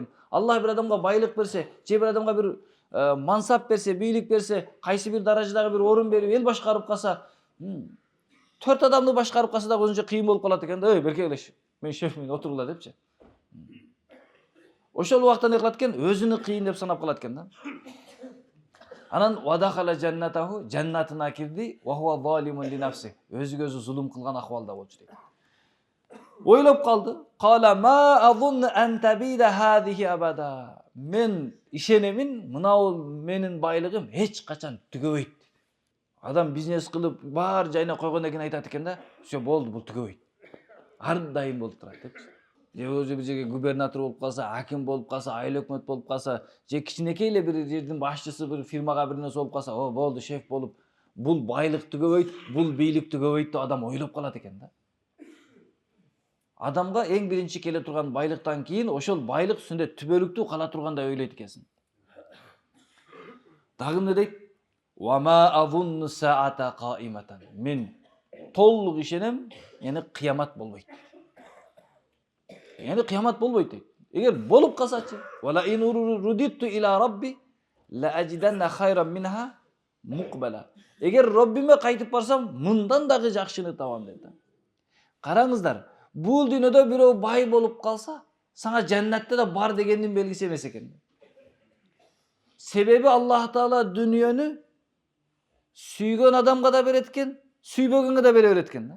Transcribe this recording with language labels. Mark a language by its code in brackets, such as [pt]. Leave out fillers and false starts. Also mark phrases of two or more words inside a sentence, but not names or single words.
[ky] Аллах бир адамга байлык берсе, же бир адамга бир мансап берсе, бийлик берсе, кайсы бир даражадагы бир орун берип эл башкарып калса, 4 адамды башкарып калса да өзүнчө кыйын болуп калат экен да. Берке келеш, мен шефмин, отургула депчи. Ошол убакта не кылат экен? Өзүнү кыйын деп санап калат экен да. Анан [ar] ودخل جنته, [ky] жаннатына кирди, [ar] وهو ظالم لنفسه. [ky] Өзүгө өзү зулум кылган акыбалда болчу дейт. Ойлоп калды. [ar] قال ما أظن أن تبيد هذه أبدا. [ky] Мен ишенемин, мынау менин байлыгым эч качан түгөбөйт. Адам бизнес кылып, бар жайына койгондон кийин айтат экен да, "Всё болду, бул түгөбөйт. Ар дайым болуп турат" депчи. Же өзү бир жерге губернатор болуп калса, аким болуп калса, айыл өкмөт болуп калса, же кичинекей эле бир жердин башчысы, бир фирмага бир нерсе болуп калса, "О, болду, шеф болуп, бул байлык түгөбөйт, бул бийлик түгөбөйт" деп адам ойлоп калат экен да. Адамга эң биринчи келе турган байлыктан кийин ошол байлык үстүндө түбөлүктүү кала тургандай ойлойт экенсиң. Дагы эмне дейт? [ar] وما أظن الساعة قائمة. [ky] Мен толук ишенем, яны кыямат болбойт. Яны кыямат болбойт дейт. Эгер болуп калсачы, [ar] ولئن رددت إلى ربي لأجدن خيرا منها منقلبا. [ky] Эгер Роббиме кайтып барсам, мындан дагы жакшыны табам дейт. Караңыздар, бул дүйнөдө бирөө бай болуп калса, сага жаннатта да бар дегендин белгиси эмес экен. Себеби Аллах Таала дүйнөнү сүйгөн адамга да берет экен, сүйбөгөнгө да бере берет экен.